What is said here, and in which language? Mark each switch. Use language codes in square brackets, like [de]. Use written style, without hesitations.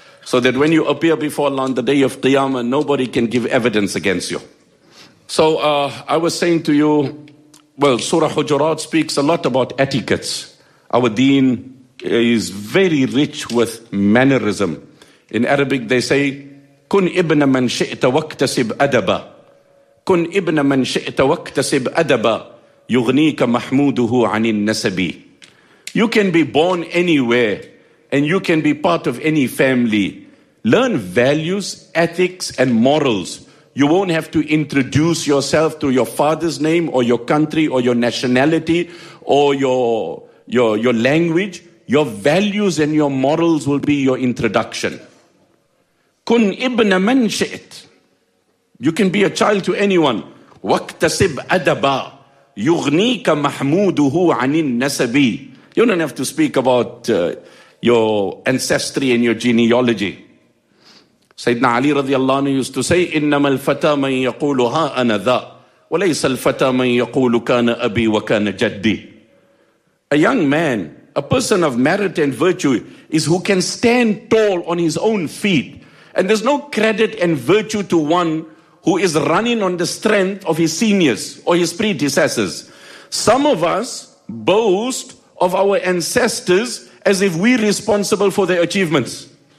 [en] So that when you appear before Allah on the day of Qiyamah, nobody can give evidence against you. So I was saying to you, well, Surah Hujurat speaks a lot about etiquettes. Our deen is very rich with mannerism. In Arabic they say, [ar] كُنْ إِبْنَ مَنْ شِئْتَ وَاكْتَسِبْ أَدَبًا. كُنْ إِبْنَ مَنْ شِئْتَ وَاكْتَسِبْ أَدَبًا يُغْنِيكَ مَحْمُودُهُ عَنِ النَّسَبِ. [en] You can be born anywhere and you can be part of any family. Learn values, ethics, and morals. You won't have to introduce yourself to your father's name or your country or your nationality or your language. Your values and your morals will be your introduction. [ar] Kun ibna man shi'it. [en] You can be a child to anyone. [ar] Waktasib adaba. Yughnika mahmuduhu anin nasabi. [en] You don't have to speak about your ancestry and your genealogy. [ar] Sayyidina Ali radiallahu anhu [en] used to say, [ar] إِنَّمَا الْفَتَى مَنْ يَقُولُ هَا أَنَا ذَا وَلَيْسَ الْفَتَى مَنْ يَقُولُ كَانَ أَبِي وَكَانَ جَدِّي. [en] A young man, a person of merit and virtue, is who can stand tall on his own feet. And there's no credit and virtue to one who is running on the strength of his seniors or his predecessors. Some of us boast of our ancestors as if we're responsible for their achievements.